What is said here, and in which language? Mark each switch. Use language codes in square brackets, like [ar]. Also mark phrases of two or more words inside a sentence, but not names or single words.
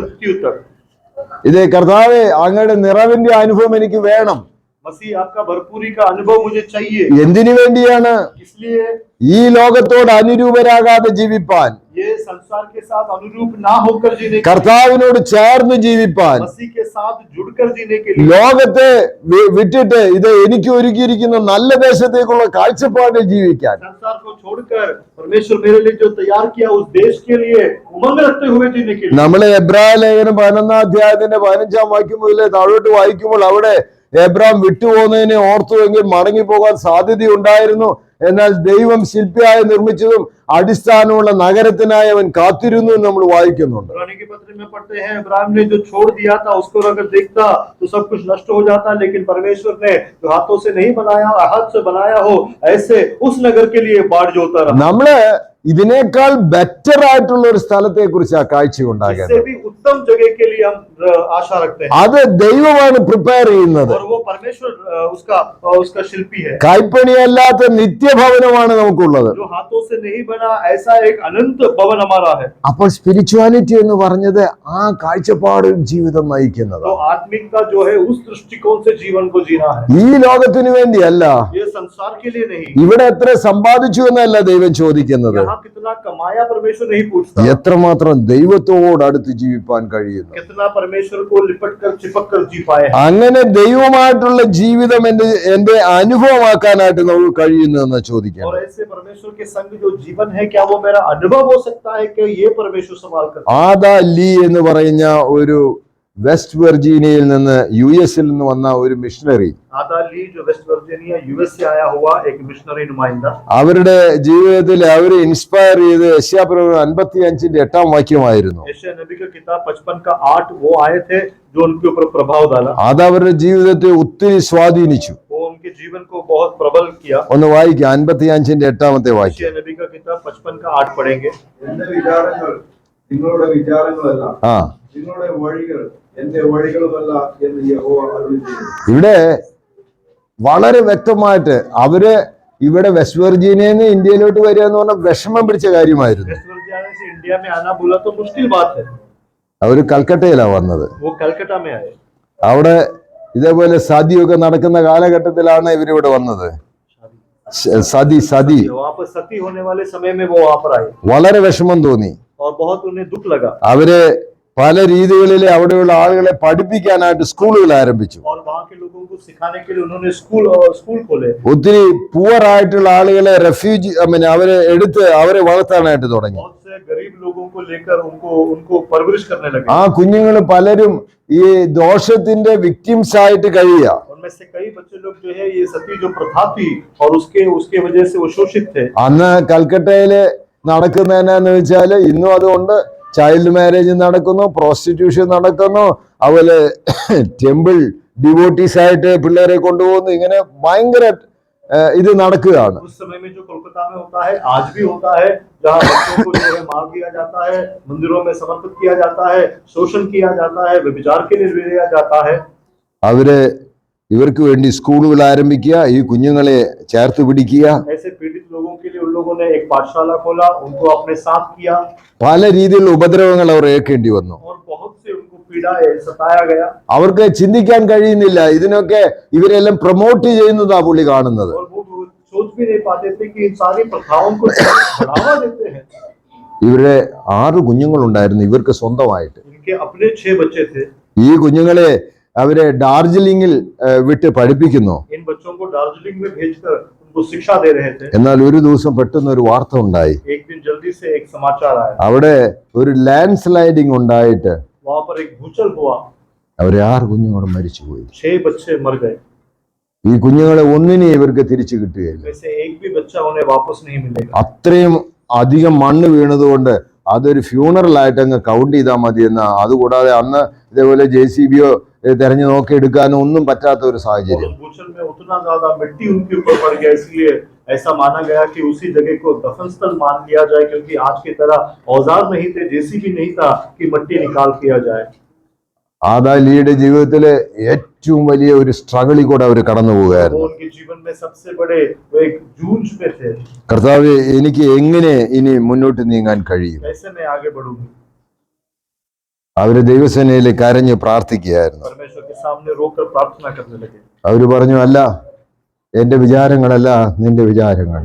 [hi] मृत्यु तक. [ml] ഇത് കർത്താവേ, അങ്ങയുടെ നിറവിന്റെ അനുഭവം എനിക്ക് വേണം. [hi] मसीह आपका भरपूरी का अनुभव मुझे चाहिए. [ml] എന്തിനു വേണ്ടിയാണ്? [hi] इसलिए [ml] ഈ ലോകത്തോട് അനുരൂപരാകാതെ ജീവിപ്പാൻ, [hi] ये संसार के साथ अनुरूप ना होकर जीने के लिए, [ml] കർത്താവിനോട് ചേർന്ന് ജീവിപ്പാൻ, [hi] मसीह के साथ जुड़कर जीने के लिए, [ml] ലോകത്തെ വിട്ടിട്ട് ഇത് എനിക്ക് ഒരുക്കിയിരിക്കുന്ന നല്ല ദേശത്തേക്കുള്ള കാഴ്ചപ്പാടിൽ ജീവിക്കാൻ, [hi] संसार को छोड़कर परमेश्वर मेरे लिए जो तैयार किया उस देश के लिए उमंग रखते हुए जीने के लिए. [ml] നമ്മള് എബ്രായ ലേഖനം 11-ാം അധ്യായത്തിന്റെ 15-ാം വാക്യം മുതലേ താഴോട്ട് വായിക്കുമ്പോൾ അവിടെ എബ്രാം വിട്ടുപോകുന്നതിനെ ഓർത്തുവെങ്കിൽ മടങ്ങിപ്പോകാൻ സാധ്യതയുണ്ടായിരുന്നു. എന്നാൽ ദൈവം ശില്പിയായി നിർമ്മിച്ചതും അടിസ്ഥാനമുള്ള നഗരത്തിനായി അവൻ കാത്തിരുന്നു എന്ന് നമ്മൾ വായിക്കുന്നുണ്ട്. [hi] पुराने के पत्र में पढ़ते हैं अब्राहम ने जो छोड़ दिया था उसको अगर देखता तो सब कुछ नष्ट हो जाता, लेकिन परमेश्वर ने जो हाथों से नहीं बनाया हाथ से बनाया हो ऐसे उस नगर के लिए बाढ़ जोता रहा. [ml] നമ്മള് ഇതിനേക്കാൾ ബെറ്റർ ആയിട്ടുള്ള ഒരു സ്ഥലത്തെ കുറിച്ച് ആ കാഴ്ച [hi] इससे [ml] ഉണ്ടാകേണ്ടത്. [hi] भी उत्तम जगह के लिए हम आशा रखते हैं [ml] അത് ദൈവമാണ് പ്രിപ്പയർ ചെയ്യുന്നത്. [hi] और वो परमेश्वर उसका शिल्पी है. [ml] കൈപ്പണിയല്ലാത്ത നിത്യഭവനമാണ് നമുക്കുള്ളത്. [hi] जो हाथों से नहीं बना ऐसा एक अनंत भवन हमारा है. [ml] അപ്പോൾ സ്പിരിച്വാലിറ്റി എന്ന് പറഞ്ഞത് ആ കാഴ്ചപ്പാട് ജീവിതം നയിക്കുന്നത്. [hi] तो आत्मिकता जो है उस दृष्टिकोण से जीवन को जीना है. [ml] ഈ ലോകത്തിന് വേണ്ടിയല്ല, [hi] ये संसार के लिए नहीं. [ml] ഇവിടെ എത്ര സമ്പാദിച്ചു എന്നല്ല ദൈവം ചോദിക്കുന്നത്. [hi] यहाँ कितना कमाया परमेश्वर नहीं पूछता, [ml] എത്രമാത്രം ദൈവത്തോട് അടുത്ത് ജീവിപ്പാൻ കഴിയുന്നു. [hi] कितना परमेश्वर को लिपट कर चिपक कर जी पाए हैं। [ml] അങ്ങനെ ദൈവമായിട്ടുള്ള ജീവിതം എന്റെ അനുഭവമാക്കാനായിട്ട് നമുക്ക് കഴിയുന്നു എന്ന് ചോദിക്കാം. [hi] और ऐसे परमेश्वर के संग जो जीवन है, क्या वो मेरा अनुभव हो सकता है कि ये परमेश्वर सवाल करता है। [ml] ആദാ ലീ എന്ന് പറയുന്ന ഒരു വെസ്റ്റ് വെർജീനിയയിൽ നിന്ന് US നിന്ന് വന്ന ഒരു മിഷണറി, [hi] आदा ली जो वेस्ट वर्जीनिया US से आया हुआ एक मिशनरी नुमाइंदा, [ml] അവരുടെ ജീവിതത്തിൽ അവരെ ഇൻസ്പയർ ചെയ്ത് യശയ്യാപ്രവചനം 55-ന്റെ 8-ാം വാക്യമായിരുന്നു. [hi] यशायाह नबी का किताब 55 का 8 वो आए थे जो उनके ऊपर प्रभाव डाला, [ml] അത് അവരുടെ ജീവിതത്തെ ഒത്തിരി സ്വാധീനിച്ചു. [hi] वो उनके जीवन को बहुत प्रबल किया। [ml] ഒന്ന് വായിക്കാം 55-ന്റെ 8-ാമത്തെ വാക്യം. [hi] यशायाह नबी का किताब 55 का 8 पढ़ेंगे। [ml] എന്റെ വിചാരങ്ങൾ നിങ്ങളുടെ വിചാരങ്ങളല്ല, ആ നിങ്ങളുടെ വഴികൾ എന്റെ വഴികളുമല്ല എന്ന് യഹോവ അരുളിച്ചെയ്യുന്നു. ഇവിടെ വളരെ വ്യക്തമായിട്ട് അവര് ഇവിടെ വെസ്റ്റ് വെർജീനിയയിൽ നിന്ന് ഇന്ത്യയിലോട്ട് വരിക എന്ന് പറഞ്ഞാൽ വിഷമം പിടിച്ച കാര്യമായിരുന്നു. [hi] वेस्ट वर्जीनिया से इंडिया में आना बोला तो मुश्किल बात है। [ml] അവര് കൽക്കട്ടയിലാണ് വന്നത്. [hi] वो कलकत्ता में आए। [ml] അവിടെ ഇതേപോലെ സതിയൊക്കെ നടക്കുന്ന കാലഘട്ടത്തിലാണ് ഇവരിവിടെ വന്നത്. സതി [hi] वहाँ पर सती होने वाले समय में वो वहाँ पर आए [ml] വളരെ വിഷമം തോന്നി. [hi] और बहुत उन्हें दुख लगा। [ml] അവര് പല രീതികളിൽ അവിടെയുള്ള ആളുകളെ പഠിപ്പിക്കാനായിട്ട് സ്കൂളുകൾ ആരംഭിച്ചു. [hi] और वहाँ के लोगों को सिखाने के लिए उन्होंने स्कूल खोले। [ml] ഒത്തിരി പുവർ ആയിട്ടുള്ള ആളുകളെ റെഫ്യൂജി അവരെ എടുത്ത് അവരെ വളർത്താനായിട്ട് തുടങ്ങി. [hi] बहुत से गरीब लोगों को लेकर उनको परवरिश करने लगे। [ml] ആ കുഞ്ഞുങ്ങൾ പലരും ഈ ദോഷത്തിന്റെ വിക്ടിംസ് ആയിട്ട് കഴിയുക. [hi] उनमें से कई बच्चे लोग जो है ये सती जो प्रथा थी और उसके वजह से वो शोषित थे। [ml] അന്ന് കൽക്കട്ടയില് നടക്കുന്നതെന്നു വെച്ചാല് ഇന്നും അതുകൊണ്ട് [en] child marriage [ml] നടക്കുന്നു, പ്രോസ്റ്റിറ്റ്യൂഷൻ നടക്കുന്നു, അതുപോലെ [en] temple devotees [ml] ആയിട്ട് പിള്ളേരെ കൊണ്ടുപോകുന്നു. ഇങ്ങനെ ഭയങ്കര ഇത് നടക്കുകയാണ്. [hi] उस समय में जो कोलकाता में होता है, आज भी होता है, जहाँ बच्चों को जो है मार दिया जाता है, मंदिरों में समर्पित किया जाता है, शोषण किया जाता है, व्यभिचार के लिए ले लिया जाता है। [ml] അവര് ഇവർക്ക് വേണ്ടി സ്കൂളുകൾ ആരംഭിക്കുക, ഈ കുഞ്ഞുങ്ങളെ ചേർത്ത് പിടിക്കുക. [hi] ऐसे पीड़ित लोगों के लिए उन लोगों ने एक पाठशाला खोला, उनको अपने साथ किया [ml] പല രീതിയിലുള്ള ഉപദ്രവങ്ങൾ അവർ ഏൽക്കേണ്ടി വന്നു. [hi] और बहुत से उनको पीड़ा सताया गया। [ml] അവർക്ക് ചിന്തിക്കാൻ കഴിയുന്നില്ല. ഇതിനൊക്കെ ഇവരെല്ലാം പ്രൊമോട്ട് ചെയ്യുന്നതാ പുള്ളി കാണുന്നത്. [hi] और वो सोच भी नहीं पाते थे कि इन सारी प्रथाओं को बढ़ावा देते हैं। [ml] ഇവരുടെ 6 കുഞ്ഞുങ്ങളുണ്ടായിരുന്നു ഇവർക്ക് സ്വന്തമായിട്ട്. [hi] इनके अपने 6 बच्चे थे। [ml] ഈ കുഞ്ഞുങ്ങളെ അവരെ ഡാർജിലിംഗിൽ വിട്ട് പഠിപ്പിക്കുന്നു. [hi] इन बच्चों को दार्जिलिंग में भेजकर उनको शिक्षा दे रहे थे। [ml] എന്നാൽ ഒരു ദിവസം പെട്ടെന്ന് ഒരു വാർത്ത ഉണ്ടായി. [hi] एक दिन जल्दी से एक समाचार आया, [ml] അവിടെ ഒരു [en] land sliding [ml] ഉണ്ടായിട്ട് [hi] वहां पर एक भूचल हुआ, [ml] അവരെ 6 കുഞ്ഞുങ്ങളും മരിച്ചുപോയി. [hi] 6 बच्चे मर गए। [ml] ഈ കുഞ്ഞുങ്ങളെ ഒന്നിനെ ഇവർക്ക് തിരിച്ചു കിട്ടുകയില്ല. [hi] वैसे एक भी बच्चा उन्हें वापस नहीं मिलेगा। [ml] അത്രയും അധികം മണ്ണ് വീണതുകൊണ്ട് അതൊരു ഫ്യൂണറൽ ആയിട്ട് അങ്ങ് കൗണ്ട് ചെയ്താൽ മതി എന്ന്. അതുകൂടാതെ അന്ന് ഇതേപോലെ JCBയോ തെരഞ്ഞു നോക്കി എടുക്കാനോ ഒന്നും പറ്റാത്ത ഒരു സാഹചര്യം. [hi] उस भूचल में उतना ज्यादा मिट्टी उनके ऊपर पड़ गया, इसलिए ऐसा माना गया कि उसी जगह को दफन स्थल मान लिया जाए, क्योंकि आज की तरह औजार नहीं थे, JCB नहीं था कि मिट्टी निकाल किया जाए। [ml] ആദാ ലീയുടെ ജീവിതത്തിലെ ഏറ്റവും വലിയ ഒരു സ്ട്രഗിളിൽ കൂടെ അവർ കടന്നു [hi] वो [ml] പോവുകയായിരുന്നു. [hi] उनके जीवन में सबसे बड़े वो एक जूझ में थे, [ml] കർത്താവേ, എനിക്ക് എങ്ങനെ ഇനി മുന്നോട്ട് നീങ്ങാൻ കഴിയും? [hi] कैसे मैं आगे बढ़ूंगी। [ml] അവര് ദൈവസേനയിൽ കരഞ്ഞ് പ്രാർത്ഥിക്കുകയായിരുന്നു. [hi] परमेश्वर के सामने रोकर प्रार्थना करने लगे। [ml] അവര് പറഞ്ഞു, അല്ല, എന്റെ വിചാരങ്ങളല്ല നിന്റെ വിചാരങ്ങൾ,